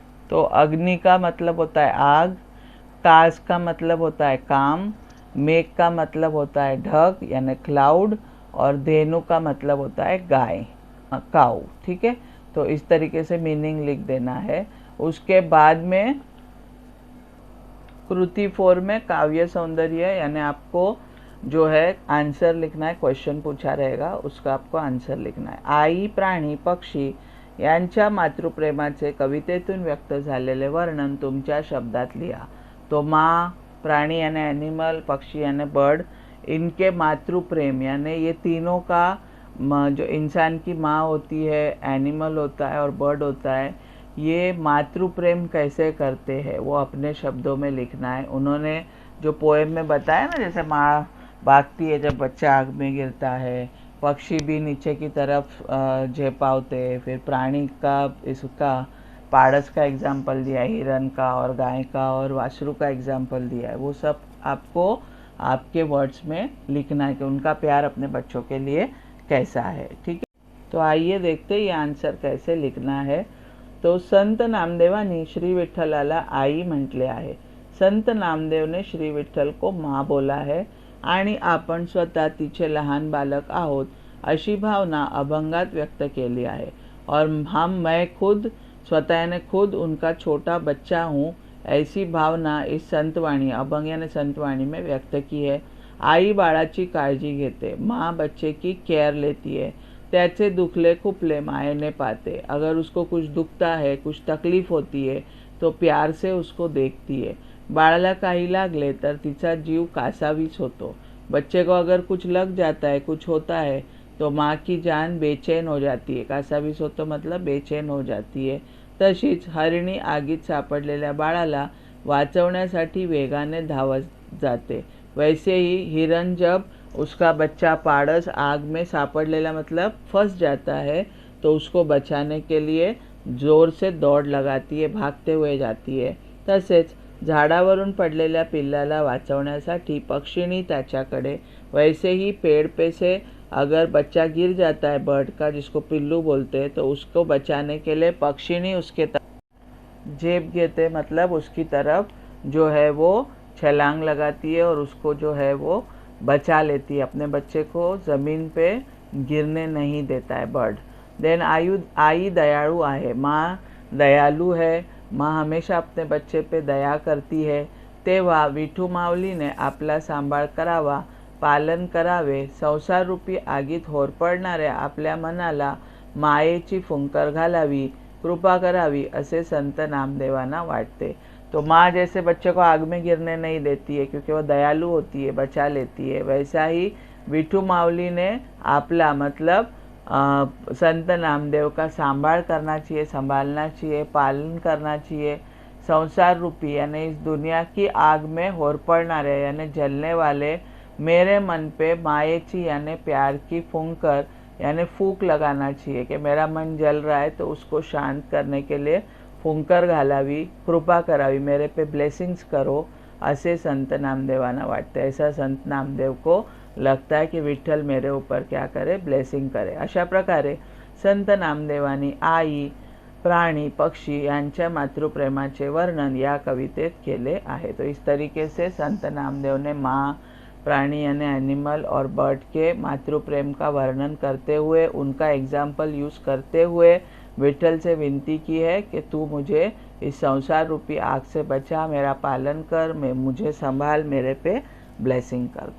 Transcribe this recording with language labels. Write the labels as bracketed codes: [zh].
[hi] तो अग्नि का मतलब होता है आग, काज का मतलब होता है काम, मेघ का मतलब होता है ढग यानी क्लाउड, और धेनु का मतलब होता है गाय, काऊ, ठीक है। तो इस तरीके से मीनिंग लिख देना है। उसके बाद में कृति 4 में काव्य सौंदर्य यानी आपको जो है आंसर लिखना है, क्वेश्चन पूछा रहेगा उसका आपको आंसर लिखना आहे. [mr] आई, प्राणी, पक्षी यांच्या मातृप्रेमाचे कवितेतून व्यक्त झालेले वर्णन तुमच्या शब्दात लिहा. [hi] तो माँ, प्राणी यानी एनिमल, पक्षी यानी बर्ड, इनके मातृप्रेम यानी ये तीनों का जो इंसान की माँ होती है, एनिमल होता है और बर्ड होता है, ये मातृप्रेम कैसे करते हैं वो अपने शब्दों में लिखना है. उन्होंने जो पोएम में बताया ना, जैसे माँ भागती है जब बच्चा आग में गिरता है, पक्षी भी नीचे की तरफ झेपावते, फिर प्राणी का इसका पारस का एग्जाम्पल दिया है, हिरन का और गाय का और वासरू का एग्जाम्पल दिया है. वो सब आपको आपके वर्ड्स में लिखना है कि उनका प्यार अपने बच्चों के लिए कैसा है. ठीक है, तो आइए देखते हैं ये आंसर कैसे लिखना है. [mr] तो संत नामदेवानी श्री विठ्ठलाला आई म्हटले आहे. [hi] संत नामदेवने श्री विठ्ठल को माँ बोला है [mr] आणि आपण स्वतः तिचे लहान बालक आहोत अशी भावना अभंगात व्यक्त केली आहे. [hi] और मैं खुद स्वतः यानी खुद उनका छोटा बच्चा हूँ, ऐसी भावना इस संतवाणी अभंग यानी संतवाणी में व्यक्त की है. [mr] आई बाळाची काळजी घेते, [hi] माँ बच्चे की केयर लेती है, [mr] त्याचे दुखले खुपले मायने पाते. [hi] अगर उसको कुछ दुखता है, कुछ तकलीफ होती है तो प्यार से उसको देखती है. [mr] बाळाला काही लागले तर तिचा जीव कासावीस होतो. [hi] बच्चे को अगर कुछ लग जाता है, कुछ होता है तो माँ की जान बेचैन हो जाती है. [mr] कासावीस होतो [hi] मतलब बेचैन हो जाती है. [mr] तशीच हरिणी आगीत सापडलेल्या बाळाला वाचवण्यासाठी वेगाने धावत जाते. [hi] वैसे ही हिरन जब उसका बच्चा पारस आग में सापड़लेला मतलब फंस जाता है तो उसको बचाने के लिए जोर से दौड़ लगाती है, भागते हुए जाती है. [mr] तसेच झाडावरून पडलेल्या पिल्लाला वाचवण्यासाठी पक्षिणी त्याच्याकडे, [hi] वैसे ही पेड़ पे से अगर बच्चा गिर जाता है बर्ड का, जिसको पिल्लू बोलते हैं, तो उसको बचाने के लिए पक्षिणी उसके तरफ जेब घेते मतलब उसकी तरफ जो है वो छलांग लगाती है और उसको जो है वो बचा लेती है, अपने बच्चे को ज़मीन पे गिरने नहीं देता है बर्ड. [mr] देन आई दयाळू आहे. [hi] माँ दयालु है, माँ हमेशा अपने बच्चे पे दया करती है. [mr] तेव्हा विठू माऊलीने आपला सांभाळ करावा, पालन करावे. संसार रूपी आगीत होरपळणाऱ्या आपल्या मनाला मायेची फुंकर घालावी, कृपा करावी असे संत नामदेवांना वाटते. [hi] तो माँ जैसे बच्चे को आग में गिरने नहीं देती है क्योंकि वो दयालु होती है, बचा लेती है, वैसा ही विठू माऊली ने आपला मतलब संत नामदेव का सांभाळ करना चाहिए, संभालना चाहिए, पालन करना चाहिए. संसार रूपी यानी इस दुनिया की आग में होरपळणारे यानी जलने वाले मेरे मन पे मायेची यानी प्यार की फुंकर यानी फूंक लगाना चाहिए कि मेरा मन जल रहा है तो उसको शांत करने के लिए [mr] फुंकर घालावी, कृपा करावी, [hi] मेरे पे ब्लेसिंग्स करो [mr] असे संत नामदेवांना वाटते. [hi] ऐसा संत नामदेव को लगता है कि विठ्ठल मेरे ऊपर क्या करे, ब्लेसिंग करे. [mr] अशा प्रकारे संत नामदेवानी आई, प्राणी, पक्षी यांच्या मातृप्रेमाचे वर्णन या कवितेत केले आहे. [hi] तो इस तरीके से संत नामदेव ने माँ, प्राणी यानी एनिमल और बर्ड के मातृप्रेम का वर्णन करते हुए, उनका एग्जाम्पल यूज़ करते हुए विठ्ठल से विनती की है कि तू मुझे इस संसार रूपी आग से बचा, मेरा पालन कर, मुझे संभाल, मेरे पे ब्लेसिंग कर.